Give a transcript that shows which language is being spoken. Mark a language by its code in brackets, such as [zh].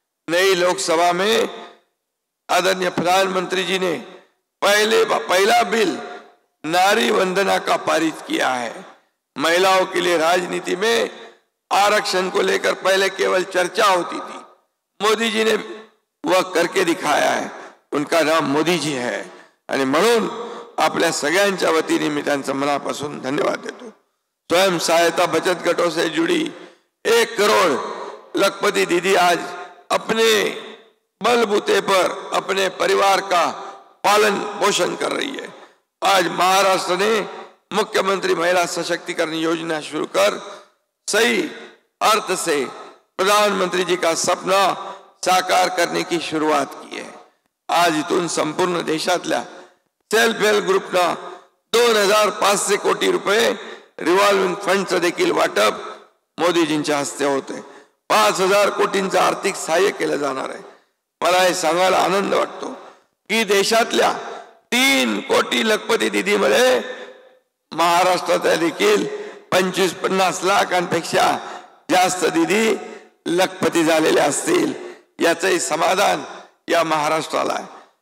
[hi] नई लोकसभा में आदरणीय प्रधानमंत्री जी ने पहला बिल नारी वंदना का पारित किया है। महिलाओं के लिए राजनीति में आरक्षण को लेकर पहले केवल चर्चा होती थी, मोदी जी ने वह करके दिखाया है। उनका नाम मोदी जी है [mr] आणि म्हणून आपल्या सगळ्यांच्या वतीने मी त्यांचा मनापासून धन्यवाद देतो। [hi] स्वयं सहायता बचत गटों से जुड़ी 1 करोड़ लखपति दीदी आज अपने बलबूते पर अपने परिवार का पालन पोषण कर रही है। आज महाराष्ट्र ने मुख्यमंत्री महिला सशक्तिकरण योजना शुरू कर सही अर्थ से प्रधानमंत्री जी का सपना साकार करने की शुरुआत की है। [mr] आज इथून संपूर्ण देशातल्या सेल्फ हेल्प ग्रुपना 2500 कोटी रुपये रिव्हॉल्विंग फंडचं देखील वाटप मोदीजींच्या हस्ते होते। 5000 कोटींचं आर्थिक सहाय्य केलं जाणार आहे। मला हे सांगायला आनंद वाटतो की देशातल्या 3 कोटी लखपती दीदीमध्ये महाराष्ट्रात देखील 25-50 लाखांपेक्षा जास्त दीदी लखपती झालेले असतील, याचंही समाधान या महाराष्ट्राला आहे।